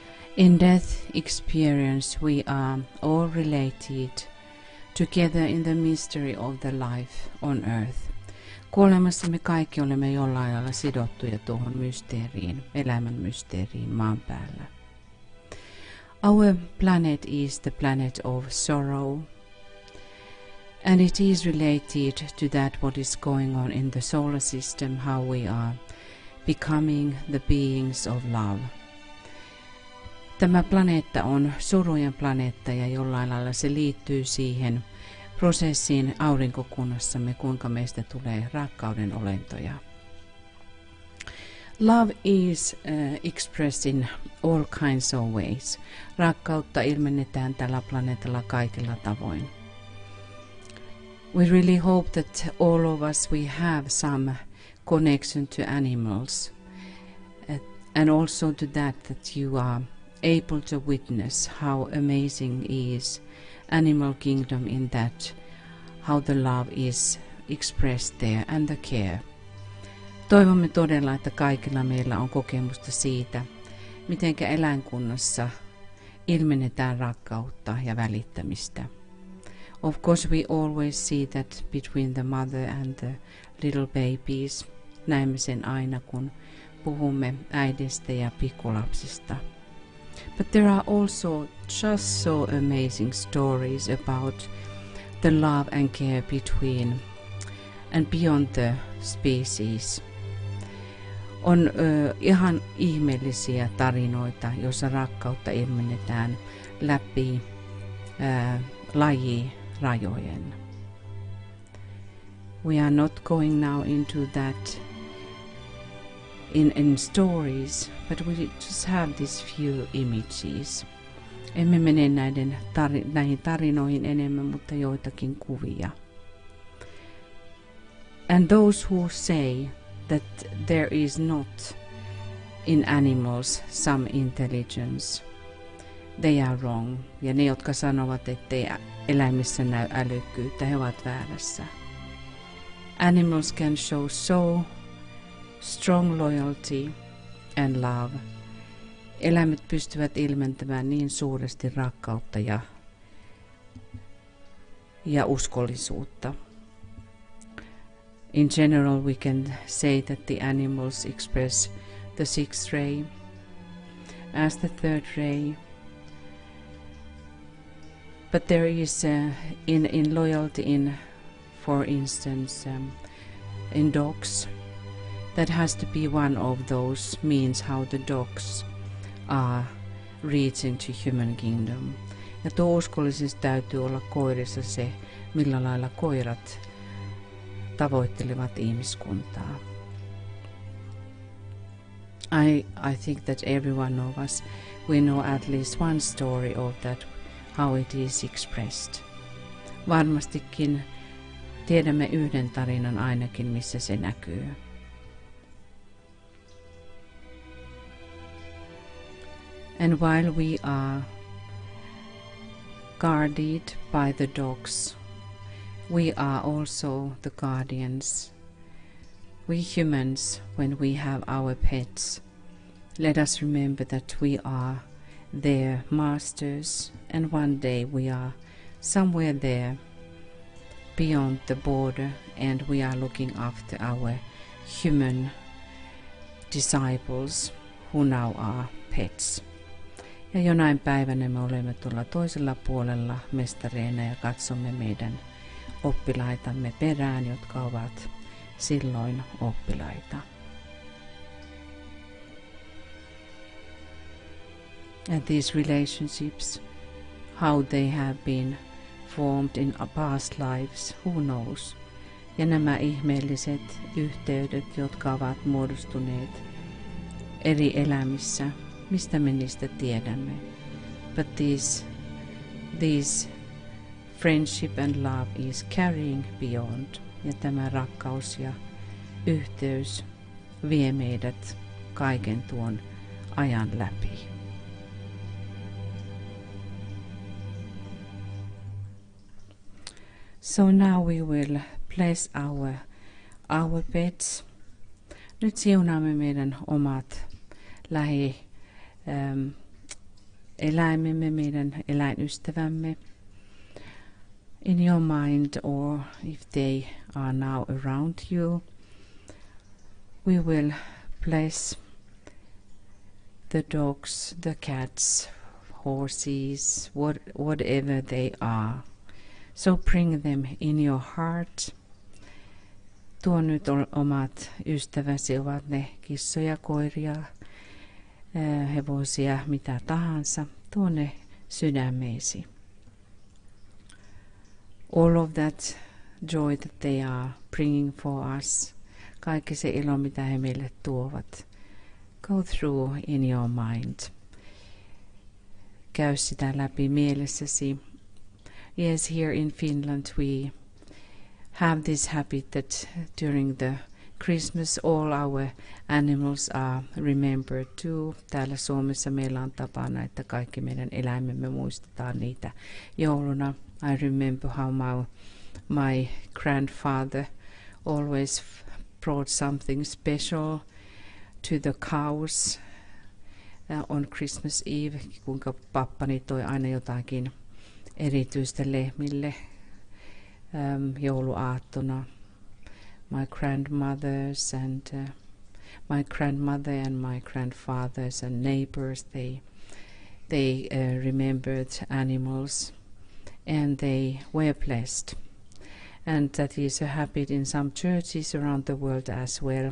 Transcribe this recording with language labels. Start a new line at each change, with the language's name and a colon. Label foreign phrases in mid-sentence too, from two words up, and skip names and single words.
English: In death experience we are all related together in the mystery of the life on earth.
Finnish: Kuolemassa me kaikki olemme jollain lailla sidottuja tuohon mysteeriin, elämän mysteeriin maan päällä.
English: Our planet is the planet of sorrow, and it is related to that what is going on in the solar system, how we are becoming the beings of love.
Finnish: Tämä planeetta on surujen planeetta ja jollain lailla se liittyy siihen prosessiin aurinkokunnassamme, kuinka meistä tulee rakkauden olentoja.
English: Love is expressed in all kinds of ways.
Finnish: Rakkautta ilmennetään tällä planeetalla kaikilla tavoin.
English: We really hope that all of us we have some connection to animals, and also to that you are able to witness how amazing is animal kingdom in that, how the love is expressed there and the care.
Finnish: Toivomme todella, että kaikilla meillä on kokemusta siitä, miten eläinkunnassa ilmennetään rakkautta ja välittämistä.
English: Of course we always see that between the mother and the little babies.
Finnish: Näemme sen aina, kun puhumme äidistä ja pikkulapsista.
English: But there are also just so amazing stories about the love and care between and beyond the species.
Finnish: On ihan ihmeellisiä tarinoita, joissa rakkautta ilmennetään läpi lajirajojen.
English: We are not going now into that in stories, but we just have these few images.
Finnish: Emme mene näihin tarinoihin enemmän, mutta joitakin kuvia.
English: And those who say that there is not in animals some intelligence, they are wrong.
Finnish: Ja ne, jotka sanovat, ettei eläimissä näy älykkyyttä, he ovat väärässä.
English: Animals can show so strong loyalty and love.
Finnish: Eläimet pystyvät ilmentämään niin suuresti rakkautta ja uskollisuutta.
English: In general, we can say that the animals express the sixth ray as the third ray. But there is in loyalty for instance, in dogs, that has to be one of those means how the dogs are reaching to human kingdom.
Finnish: Ja tuo uskollisuus täytyy olla koirissa se, millä lailla koirat tavoittelevat ihmiskuntaa.
English: I think that every one of us, we know at least one story of that, how it is expressed.
Finnish: Varmastikin tiedämme yhden tarinan ainakin, missä se näkyy.
English: And while we are guarded by the dogs, we are also the guardians. We humans, when we have our pets, let us remember that we are their masters, and one day we are somewhere there beyond the border, and we are looking after our human disciples who now are pets.
Finnish: Ja jonain päivänä me olemme tuolla toisella puolella mestareina ja katsomme meidän oppilaitamme perään, jotka ovat silloin oppilaita.
English: And these relationships, how they have been formed in past lives, who knows?
Finnish: Ja nämä ihmeelliset yhteydet, jotka ovat muodostuneet eri elämissä, mistä me niistä tiedämme.
English: But these friendship and love is carrying beyond.
Finnish: Ja tämä rakkaus ja yhteys vie meidät kaiken tuon ajan läpi.
English: So now we will bless our pets.
Finnish: Nyt siunaamme meidän omat eläimemme, meidän eläinystävämme
English: in your mind, or if they are now around you, we will bless the dogs, the cats, horses, whatever they are. So bring them in your heart.
Finnish: Tuo nyt omat ystäväsi, ovat ne kissoja, koiria, hevosia, mitä tahansa. Tuo ne sydämeesi.
English: All of that joy that they are bringing for us,
Finnish: kaikki se ilo, mitä he meille tuovat.
English: Go through in your mind.
Finnish: Käy sitä läpi mielessäsi.
English: Yes, here in Finland we have this habit that during the Christmas all our animals are remembered too.
Finnish: Täällä Suomessa meillä on tapana, että kaikki meidän eläimemme muistetaan niitä jouluna.
English: I remember how my grandfather always brought something special to the cows on Christmas Eve,
Finnish: kuinka pappani toi aina jotakin erityistä lehmille jouluaattona.
English: My grandmothers and my grandmother and my grandfathers and neighbors, they remembered animals and they were blessed. And that is a habit in some churches around the world as well.